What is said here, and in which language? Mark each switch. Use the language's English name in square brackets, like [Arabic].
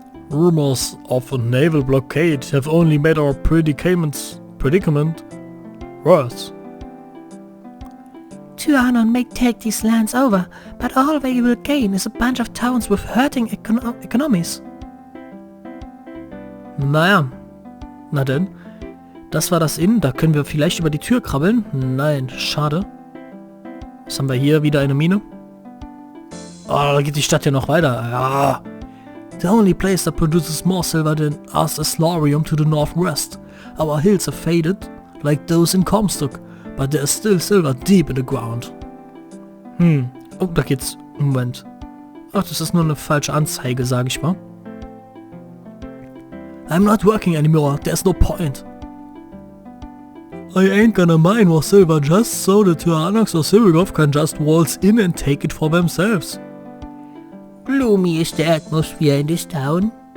[English] Rumors of a naval blockade have only made our predicament worse. Tyrannon may take these lands over, but all they will gain is a bunch of towns with hurting economies. [German] Naja, na denn. Das war das Inn, da können wir vielleicht über die Tür krabbeln. Nein, schade. Was haben wir hier? Wieder eine Mine? Oh, da geht die Stadt ja noch weiter. Ja. [English] The only place that produces more silver than us is Lorium to the northwest. Our hills are faded, like those in Comstock, but there is still silver deep in the ground. [German] Oh, da geht's. Moment. Ach, das ist nur eine falsche Anzeige, sag ich mal. [English] I'm not working anymore, there's no point. I ain't gonna mine more silver just so the Tyrannux or Sirigov can just waltz in and take it for themselves. Gloomy is the atmosphere in this town.